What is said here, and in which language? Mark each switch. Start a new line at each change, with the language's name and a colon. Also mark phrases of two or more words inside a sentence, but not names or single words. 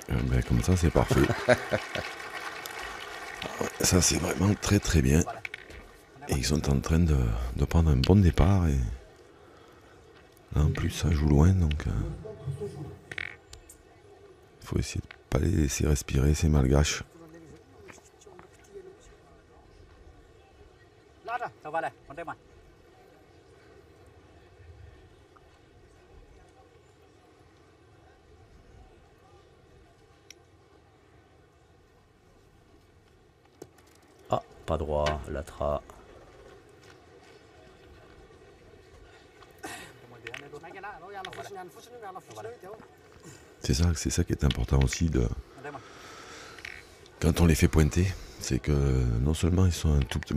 French: Ben, comme ça, c'est parfait. Ça, c'est vraiment très très bien. Et ils sont en train de prendre un bon départ. Et là, en plus, ça joue loin, donc il faut essayer de ne pas les laisser respirer, ces malgaches.
Vietnamese: Lót rồi, vào đây, con đây mà.
French: Ah, pas droit, Latra. C'est ça qui est important aussi quand on les fait pointer, c'est que non seulement ils sont un tout petit peu...